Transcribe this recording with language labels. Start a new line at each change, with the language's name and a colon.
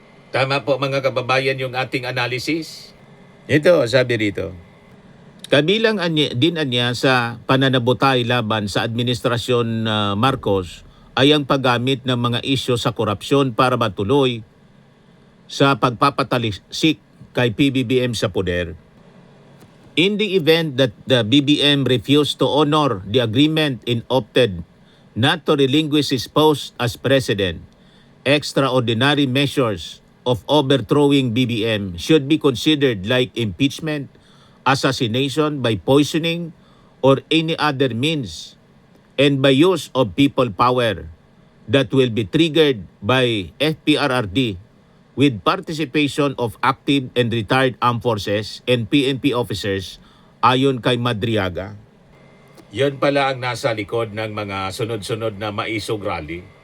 Filipino: Tama po, mga kababayan, yung ating analysis. Ito, sabi rito. Kabilang din anya sa pananabutay laban sa administrasyon Marcos ay ang paggamit ng mga isyu sa korupsyon para matuloy sa pagpapatalisik kay PBBM sa poder.
English: In the event that the BBM refused to honor the agreement and opted not to relinquish his post as president, extraordinary measures of overthrowing BBM should be considered like impeachment, assassination by poisoning, or any other means, and by use of people power that will be triggered by FPRRD with participation of active and retired armed forces and PNP officers
Filipino: ayon kay Madriaga. Yan pala ang nasa likod ng mga sunod-sunod na maisog rally.